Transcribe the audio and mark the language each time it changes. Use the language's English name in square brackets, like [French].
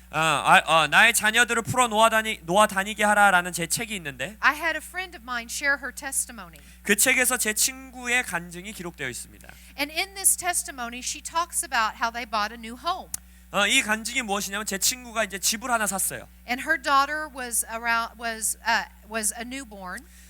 [Korean] 나의 자녀들을 풀어 놓아 다니게 하라라는 제 책이 있는데 [English] I had a friend of mine share her testimony. [Korean] 그 책에서 제 친구의 간증이 기록되어 있습니다. [English] And in this testimony, she talks about how they bought a new home. [Korean] 이 간증이 무엇이냐면 제 친구가 이제 집을 하나 샀어요. [English] And her daughter was a newborn.